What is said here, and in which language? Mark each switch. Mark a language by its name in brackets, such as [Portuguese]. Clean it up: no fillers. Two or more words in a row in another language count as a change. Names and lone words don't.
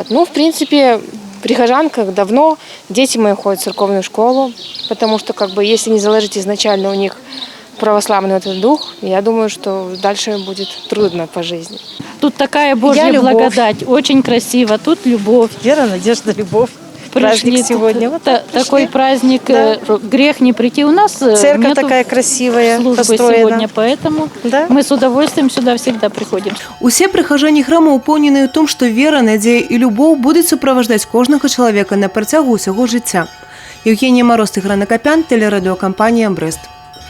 [Russian] Ну, в принципе, в прихожанках давно дети мои ходят в церковную школу, потому что, как бы, если не заложить изначально у них православный этот дух, я думаю, что дальше будет трудно по жизни. Тут такая Божья благодать, очень красиво, тут любовь. Вера, надежда, любовь. Пришли праздник сегодня. Вот так такой праздник, да. Грех не прийти. У нас церковь такая красивая, построена сегодня, поэтому да? Мы с удовольствием сюда всегда приходим. [Belarusian] Усе прыхажане храма упэўненыя ў том, што вера, надзея і любоў будуць суправаждаць кожнага чалавека на працягу ўсяго жыцця. [Russian] Евгения Мороз, Ігор Накапян, телерадиокомпания «Брест».